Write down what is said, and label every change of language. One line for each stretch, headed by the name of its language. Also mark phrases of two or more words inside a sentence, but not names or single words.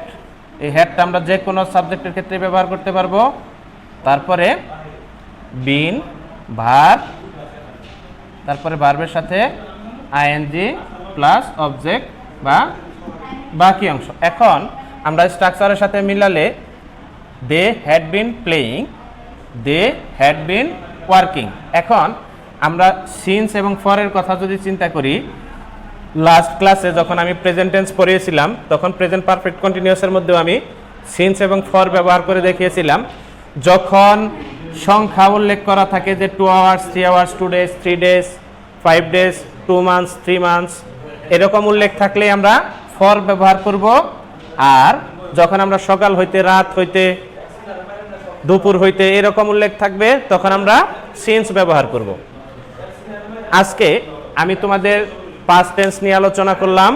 Bangla: এই হ্যাডটা আমরা যে কোনো সাবজেক্টের ক্ষেত্রে ব্যবহার করতে পারবো। তারপরে
English: been verb,
Bangla: তারপরে ভার্বের সাথে
English: ING plus object
Bangla: বা বাকি অংশ। এখন আমরা স্ট্রাকচারের সাথে মিলালে
English: they had been playing, they had been working.
Bangla: এখন আমরা সিন্স এবং ফরের কথা যদি চিন্তা করি,
English: last class
Bangla: যখন আমি
English: present tense
Bangla: পড়িয়েছিলাম তখন
English: present perfect continuous
Bangla: মধ্যেও আমি সিন্স এবং ফর ব্যবহার করে দেখিয়েছিলাম। যখন সংখ্যা উল্লেখ করা থাকে যে
English: 2 hours, 3 hours, 2 days, 3 days, 5 days, 2 months, 3 months,
Bangla: এরকম উল্লেখ থাকলে আমরা ফর ব্যবহার করব। আর যখন আমরা সকাল হইতে, রাত হইতে, দুপুর হইতে এরকম উল্লেখ থাকবে তখন আমরা সিন্স ব্যবহার করব। আজকে আমি তোমাদের
English: past tense
Bangla: নিয়ে আলোচনা করলাম।